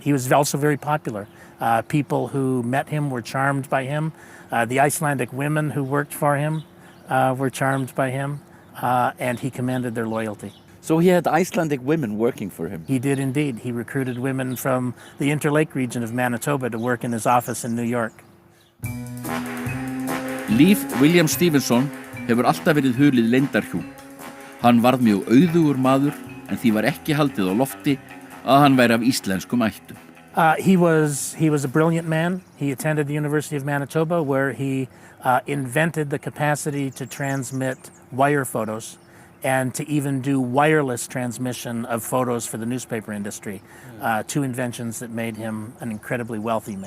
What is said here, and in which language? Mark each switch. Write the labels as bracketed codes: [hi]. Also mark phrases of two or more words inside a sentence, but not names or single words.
[en] He was also very popular. People who met him were charmed by him. The Icelandic women who worked for him were charmed by him, and he commanded their loyalty. So he had Icelandic women working for him? He did indeed. He recruited women from the Interlake region of Manitoba to work in his office in New York. [is] Líf William Stevenson hefur alltaf verið hulið leyndarhjúp. Hann varð mjög auðugur maður, en því var ekki haldið á lofti að hann væri af íslenskum ættum. [en] He was a brilliant man. He attended the University of Manitoba, where he invented the capacity to transmit wire photos and to even do wireless transmission of photos for the newspaper industry. Two inventions that made him an incredibly wealthy man.